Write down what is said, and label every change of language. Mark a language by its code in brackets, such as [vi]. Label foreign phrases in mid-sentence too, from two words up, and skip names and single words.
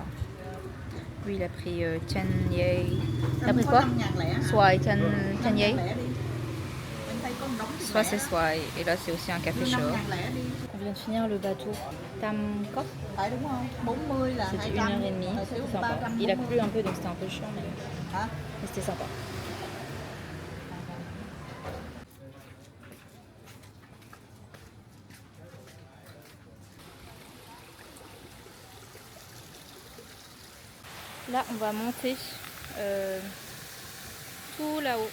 [fr] Lui il a pris Tian Yei. T'as pris quoi? [vi] Xoài Tian Yei. [fr] Soit c'est xoài et là c'est aussi un café chaud. On vient de finir le bateau Tam Kok. [vi] Phải đúng không? 40 là [fr] C'était 200. 1h30, c'était sympa. Il a plu un peu donc c'était un peu chiant mais c'était sympa. Là, on va monter tout là-haut.